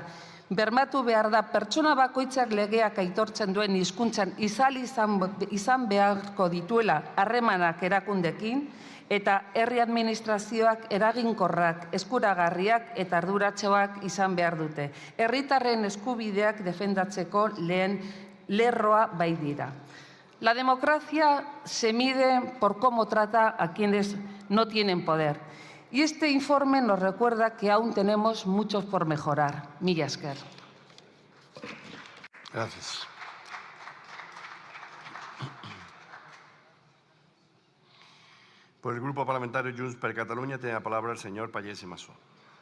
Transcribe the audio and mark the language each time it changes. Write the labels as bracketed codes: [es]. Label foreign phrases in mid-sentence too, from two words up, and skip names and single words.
[eu] Bermatu behar da pertsona bakoitzak legeak aitortzen duen hizkuntzan izan beharko dituela harremanak erakundekin eta herri administrazioak eraginkorrak, eskuragarriak eta arduratsuak izan behar dute. Herritarren eskubideak defendatzeko lehen lerroa bai dira. [es] La democracia se mide por cómo trata a quienes no tienen poder. Y este informe nos recuerda que aún tenemos mucho por mejorar. [eu] Mila esker. [es] Gracias. Por el Grupo Parlamentario Junts per Catalunya tiene la palabra el señor Pallés y Masó.